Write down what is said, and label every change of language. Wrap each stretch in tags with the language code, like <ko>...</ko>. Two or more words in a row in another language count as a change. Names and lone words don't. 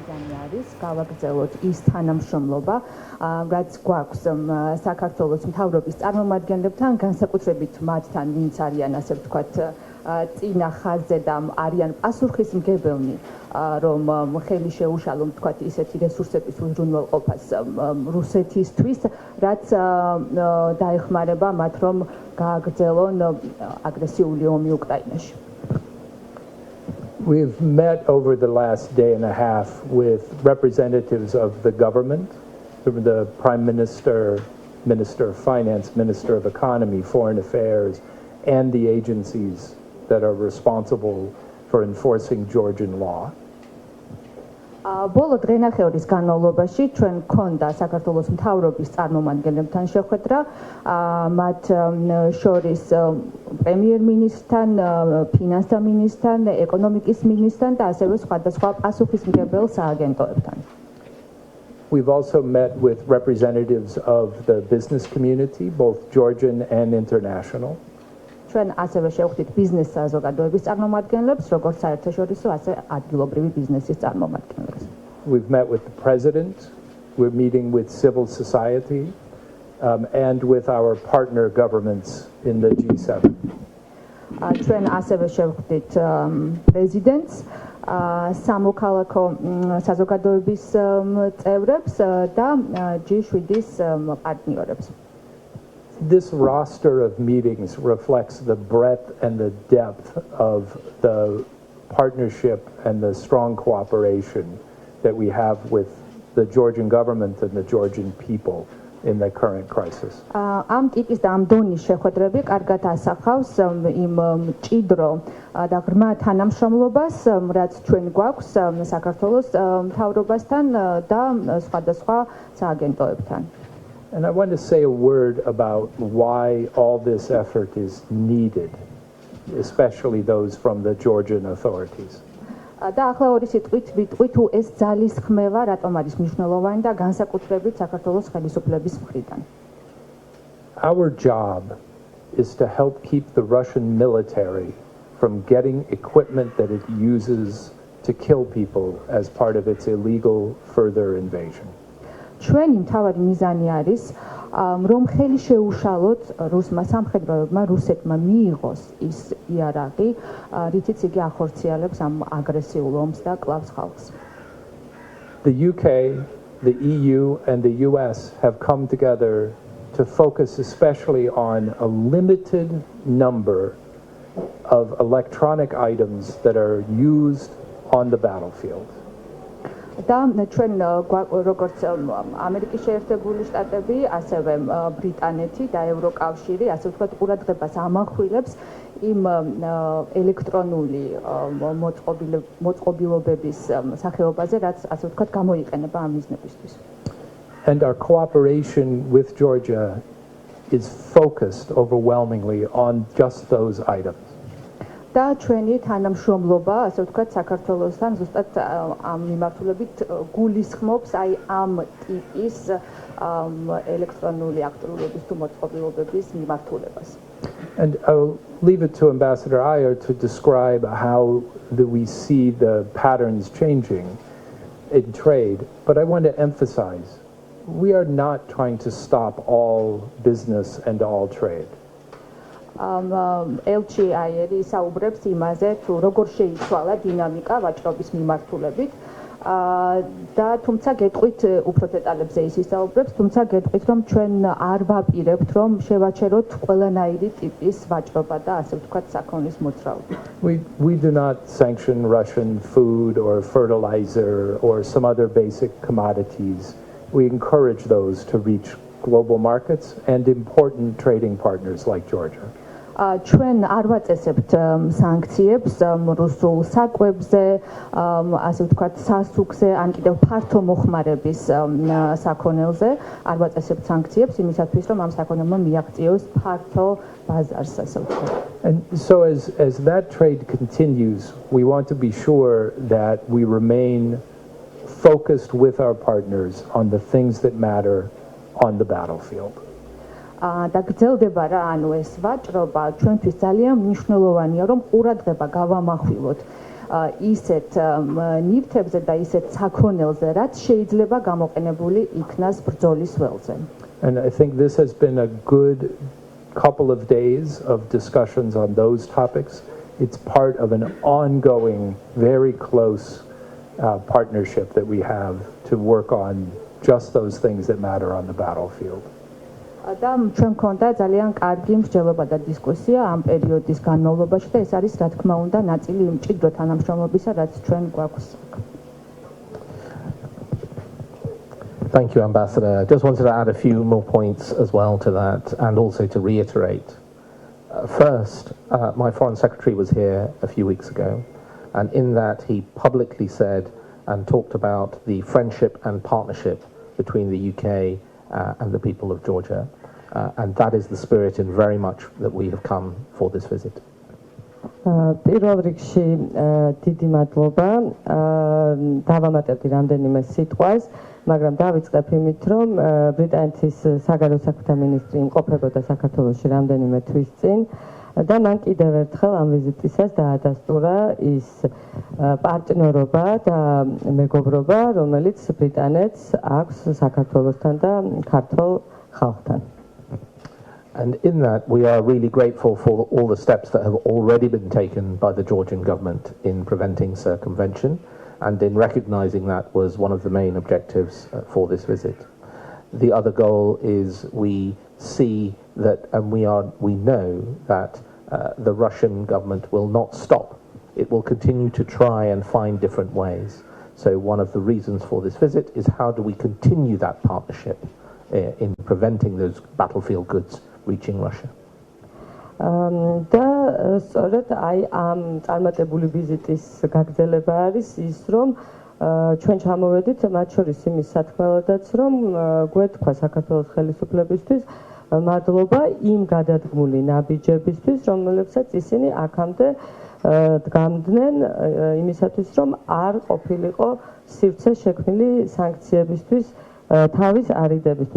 <ka>მიზანი არის გავაგრძელოთ ის თანამშრომლობა, რაც გვაქვს საქართველოს მთავრობის წარმომადგენლებთან, განსაკუთრებით მათთან, ვინც არიან, ასე ვთქვათ, წინა ხაზზე და არიან პასუხისმგებელნი, რომ ხელი შეუშალონ, ვთქვათ, ისეთი რესურსების უზრუნველყოფას რუსეთისთვის, რაც დაეხმარება მათ, რომ გააგრძელონ აგრესიული ომი უკრაინაში.</ka> <en>We've met over the last day and a half with representatives of the government, the Prime Minister, Minister of Finance, Minister of Economy, Foreign Affairs, and the agencies that are responsible for enforcing Georgian law.</en> <ka>ბოლო დღენახევრის განმავლობაში ჩვენ გქონდა საქართველოს მთავრობის წარმომადგენლებთან შეხვედრა, მათ შორის პრემიერ-მინისტრთან, ფინანსთა მინისტრთან, ეკონომიკის მინისტრთან და ასევე სხვადასხვა პასუხისმგებელ სააგენტოებთან.</ka> <en>We've also met with representatives of the business community, both Georgian and international.</en> <ka>ჩვენ ასევე შევხვდით ბიზნეს საზოგადოების წარმომადგენლებს, როგორც საერთაშორისო, ასე ადგილობრივი ბიზნესის წარმომადგენლებს.</ka> <en>We've met with the president, we're meeting with civil society, and with our partner governments in the G7.</en> <ka>ჩვენ ასევე შევხვდით პრეზიდენტს, სამოქალაქო საზოგადოების წევრებს და G7-ის პარტნიორებს.</ka> <en>This roster of meetings reflects the breadth and the depth of the partnership and the strong cooperation that we have with the Georgian government and the Georgian people in the current crisis.</en> <ka>Am ტიპის და ამ დონის შეხვედრები კარგად ასახავს იმ მჭიდრო და ღრმა თანამშრომლობას, რაც ჩვენ გვაქვს საქართველოს მთავრობასთან და სხვადასხვა სააგენტოებთან.</ka> <en>And I want to say a word about why all this effort is needed, especially those from the Georgian authorities.</en> <ka>და ახლა ორი სიტყვით ვიტყვი თუ ეს ძალისხმევა რატომ არის მნიშვნელოვანი და განსაკუთრებით საქართველოს ხელისუფლების მხრიდან.</ka> <en>Our job is to help keep the Russian military from getting equipment that it uses to kill people as part of its illegal further invasion.</en> <ka>ჩვენი მთავარი მიზანი არის რომ ხელი შეუშალოთ რუსმა სამხედროებმა რუსეთმა მიიღოს ის იარაღი, რითიც იგი ახორციელებს ამ აგრესიულ ომს და კლავს ხალხს.</ka> <en>The UK, the EU, and the US have come together to focus especially on a limited number of electronic items that are used on the battlefield.</en> <ka>და ჩვენ როგორც ამერიკის შეერთებული შტატები, ასევე ბრიტანეთი და ევროკავშირი, ასე ვთქვათ, ყურადღებას ამახვილებს იმ ელექტრონული მოწყობილობების სახეობაზე, რაც ასე ვთქვათ, გამოიყენება ამ მიზნებისთვის.</ka> <en>And our cooperation with Georgia is focused overwhelmingly on just those items.</en> <ka>და ჩვენი თანამშრომლობა, ასე ვთქვათ, საქართველოსთან ზუსტად ამ მიმართულებით გულისხმობს აი ამ ტიპის ელექტრონული აქტიურობის თუ მოწყობილობების მიმართულებას.</ka> <en>And I'll leave it to Ambassador Ayer to describe how we see the patterns changing in trade, but I want to emphasize we are not trying to stop all business and all trade.</en> <ka>ელჩი აიერი საუბრებს იმაზე, თუ როგორ შეიცვალა დინამიკა ვაჭრობის მიმართულებით და თუმცა გეტყვით უფრო დეტალებზე ის ისაუბრებს, თუმცა გეტყვით, რომ ჩვენ არ ვაპირებთ, რომ შევაჩეროთ ყველანაირი ტიპის ვაჭრობა და ასე ვთქვათ საქონლის მოძრაობა.</ka> <en>We do not sanction Russian food or fertilizer or some other basic commodities. We encourage those to reach global markets and important trading partners like Georgia.</en> <ka>ჩვენ არ ვაწესებთ სანქციებს რუსულ საკვებზე, ასე ვთქვათ, სასუქზე, ან კიდევ ფართო მოხმარების საქონელზე, არ ვაწესებთ სანქციებს იმისათვის, რომ ამ საქონელმა მიაღწიოს ფართო ბაზარს, ასე ვთქვათ.</ka> <en>And so as that trade continues, we want to be sure that we remain focused with our partners on the things that matter on the battlefield.</en> <ka>და გრძელდება რა, ანუ ეს ვაჭრობა ჩვენთვის ძალიან მნიშვნელოვანია, რომ ყურადღება გავამახვილოთ ისეთ ნივთებზე და ისეთ საქონელზე, რაც შეიძლება გამოყენებული იქნას ბრძოლის ველზე.</ka> <en>And I think this has been a good couple of days of discussions on those topics. It's part of an ongoing, very close partnership that we have to work on just those things that matter on the battlefield.</en> <ka>და ჩვენ მქონდა ძალიან კარგი მსჯელობა და დისკუსია ამ პერიოდის განმავლობაში და ეს არის რა თქმა უნდა ნაწილი იმ მჭიდრო თანამშრომლობისა, რაც ჩვენ გვაქვს.</ka> <en>Thank you, Ambassador. I just wanted to add a few more points as well to that and also to reiterate. First, my Foreign Secretary was here a few weeks ago, and in that he publicly said and talked about the friendship and partnership between the UK and the people of Georgia, and that is the spirit in very much that we have come for this visit.</en> <ka>პირველ რიგში დიდი მადლობა დავამატებდი რამდენიმე სიტყვას, მაგრამ დავიწყებ იმით, რომ ბრიტანეთის საგარეო საქმეთა მინისტრი იმყოფებოდა საქართველოში რამდენიმე თვის წინ და მან კიდევ ერთხელ ამ ვიზიტისას დაადასტურა ის პარტნიორობა და მეგობრობა, რომელიც ბრიტანეთს აქვს საქართველოსთან და ქართულ ხალხთან.</ka> <en>And in that, we are really grateful for all the steps that have already been taken by the Georgian government in preventing circumvention, and in recognizing that was one of the main objectives for this visit. The other goal is we see that, and we know that the Russian government will not stop. It will continue to try and find different ways. So one of the reasons for this visit is how do we continue that partnership in preventing those battlefield goods reaching Russia.</en> <ka>და სწორედ აი ამ წარმატებული ვიზიტის გაგრძელება არის ის, რომ ჩვენ ჩამოვედით მათ შორის იმის სათქმელადაც, რომ გვეთქვა საქართველოს ხელისუფლებისთვის მადლობა იმ გადადგმული ნაბიჯებისთვის, რომლებსაც ისინი აქამდე დგამდნენ იმისათვის, რომ არ ყოფილიყო სივრცე შექმნილი სანქციებისთვის თავის არიდებისთვის.</ka>